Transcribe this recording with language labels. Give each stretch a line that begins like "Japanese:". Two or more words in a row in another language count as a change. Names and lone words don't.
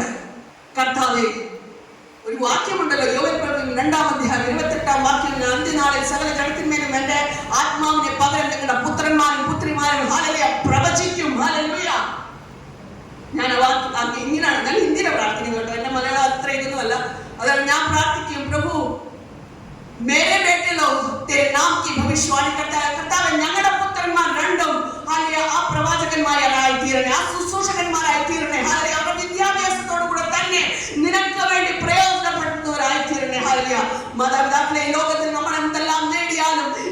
Malayalam: കർത്താവേ, ഒരു വാക്യമുണ്ടല്ലോ, യോവേൽ പ്രവചനം 2-ാം അധ്യായം 28-ാം വാക്യം, അന്ത്യനാളിൽ സകല ജനത്തിന്മേലും എന്റെ ആത്മാവിനെ പകരം നിങ്ങളുടെ പുത്രന്മാരും പുത്രിമാരും ഹല്ലേലൂയ പ്രവചിക്കും. ഹല്ലേലൂയ. ഞാൻ ഇങ്ങനെയാണ്, ഞാൻ ഹിന്ദിയിലെ പ്രാർത്ഥിക്കുന്നത് കേട്ടോ, എന്റെ മലയാളം അത്ര ഇതൊന്നുമല്ല. അതാണ് ഞാൻ പ്രാർത്ഥിക്കും,
Hindi: प्रभु मेरे बेटे लोग तेरे नाम की भविष्यवाणी करता है.
Malayalam: കർത്താവേ, ഞങ്ങളുടെ പുത്രന്മാർ രണ്ടും ഹല്ലേലൂയ ആ പ്രവാചകന്മാരായി തീരണേ, ആ ശുശ്രൂഷകന്മാരായി തീരണേ. ഹല്ലേലൂയ. അവരുടെ വിദ്യാഭ്യാസത്തോടു കൂടെ തന്നെ നിനക്ക് വേണ്ടി പ്രയോജനപ്പെടുത്തുന്നവരായി തീരണേ. ഹല്ലേലൂയ. മാതാപിതാക്കളെ, ഈ ലോകത്തിൽ നമ്മൾ എന്തെല്ലാം നേടിയാലും